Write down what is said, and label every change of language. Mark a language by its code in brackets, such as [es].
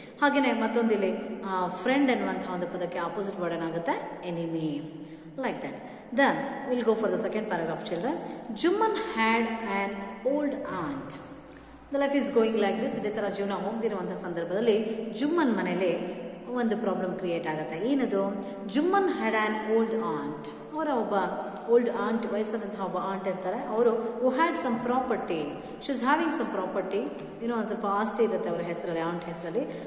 [kn] ಹಾಗೆಯೇ ಮತ್ತೊಂದು ಇಲ್ಲಿ ಫ್ರೆಂಡ್ ಅನ್ನುವಂಥ ಒಂದು ಪದಕ್ಕೆ ಆಪೋಸಿಟ್ ವರ್ಡ್ ಏನಾಗುತ್ತೆ, enemy, [en] Like that. Then we'll go for the second paragraph, children. Juman had an old aunt. The life is going like this. [kn] ಇದೇ ಥರ ಜೀವನ ಹೋಗ್ದಿರುವಂಥ ಸಂದರ್ಭದಲ್ಲಿ ಜುಮ್ಮನ್ ಮನೇಲಿ ಒಂದು ಪ್ರಾಬ್ಲಮ್ ಕ್ರಿಯೇಟ್ ಆಗುತ್ತೆ. ಏನದು? [en] Jumman had an old aunt. [kn] ಅವರ ಒಬ್ಬ ಓಲ್ಡ್ ಆಂಟ್, ವಯಸ್ಸಾದಂತಹ ಒಬ್ಬ ಆಂಟ್ ಇರ್ತಾರೆ. ಅವರು [en] Who had some property. She is having some property, [kn] ಏನೋ ಒಂದು ಸ್ವಲ್ಪ ಆಸ್ತಿ ಇರುತ್ತೆ ಅವರ ಹೆಸರಲ್ಲಿ, ಆಂಟ್ ಹೆಸರಲ್ಲಿ.